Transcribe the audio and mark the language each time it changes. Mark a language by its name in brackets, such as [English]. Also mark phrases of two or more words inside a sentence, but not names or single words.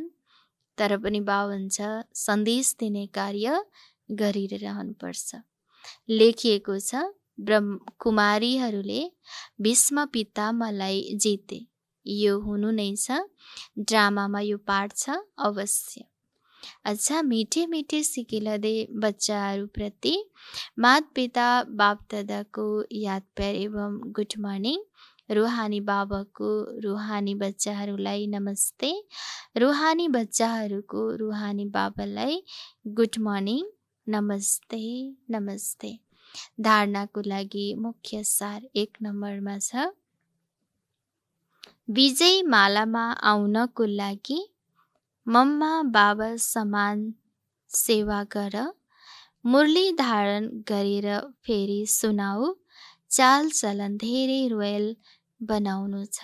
[Nepali] तर पनि भाउन्छ सन्देश दिने कार्य गरिरहनुपर्छ। लेखिएको छ कुमारीहरूले भीष्म पितामहलाई जिते। यो हुनु नै छ, ड्रामामा यो पाठ छ अवश्य। अच्छा, मीठे मीठे सिकिलदे बच्चाहरूप्रति मात पिता बाप दादाको याद प्यार एवं [English] good morning. [Nepali] रुहानी बाबाको रुहानी बच्चाहरूलाई नमस्ते, रुहानी बच्चाहरूको रुहानी बाबालाई [English] good morning, [Nepali] नमस्ते नमस्ते। धारणाको लागि मुख्य सार 1 नम्बरमा छ, विजय मालामा आउनको लागि मम्मा बाबा समान सेवा गर, मुरली धारण गरेर फेरि सुनाऊ, चाल चलन धेरै रोयल बनाउनु छ।